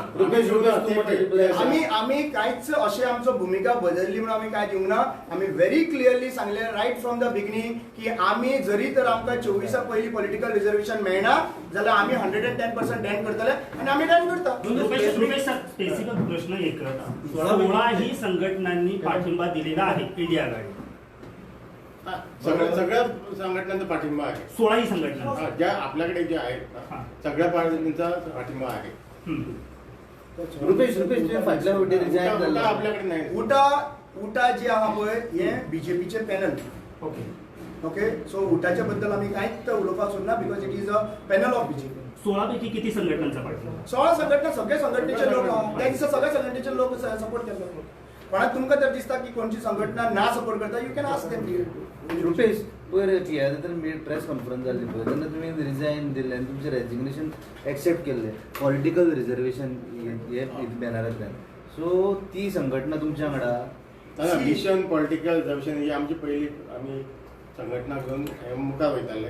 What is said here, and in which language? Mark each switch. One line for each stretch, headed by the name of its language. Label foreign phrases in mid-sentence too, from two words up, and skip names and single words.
Konkani: आमी कांयच अशें आमचो भुमिका बदलली म्हणून आमी कांय दिवंक ना. आमी
English: very clearly
Konkani: सांगलें
English: right from the beginning
Konkani: की आमी जरी तर आमकां 24 पयलीं
English: political reservation
Konkani: मेळना जाल्यार आमी 110% डॅन करतले आणि आमी डॅन करता.
Marathi: रुपेश सर, स्पेसिफिक प्रश्न एकच, 16 संघटनांनी पाठिंबा दिलेला आहे इंडिया आघाडी, सगळ्या संघटनांचा पाठिंबा आहे. 16 संघटना ज्या आपल्याकडे ज्या आहेत ना सगळ्या पार्टींचा पाठिंबा आहे.
Konkani: रुपेश फाटल्या वटेन रिजायन जाल्लो
Marathi: आपल्याकडे नाही.
Konkani: उटा जे आहा पळय हे बीजेपीचे पॅनल.
English: okay, so
Konkani: उटाच्या बद्दल आमी कांयच उलोवपाक सोदना
English: because it is a panel of BJP.
Marathi: 16 पैकी किती संघटनांचा पाठिंबा? 16 संघटना, सगळे संघटनेचे लोक त्या दिसा सगळ्या संघटनेचे लोक सपोर्ट केले.
Konkani: पण तुमकां जर दिसता की कोणची संघटना ना सपोर्ट करता
English: you can ask them.
Konkani: रुपेश पयर
English: press conference
Konkani: जाल्ली पळय तेन्ना तुमी रिजायन दिल्लें आनी तुमचें रेजिग्नेशन एक्सेप्ट केल्लें
English: political reservation
Konkani: हे बॅनरांतल्यान. सो ती संघटना तुमच्या वांगडा
Marathi: मिशन पॉलिटिकल रिजर्वेशन ही आमची पहिली आम्ही संघटना घेऊन मुखार वयताले.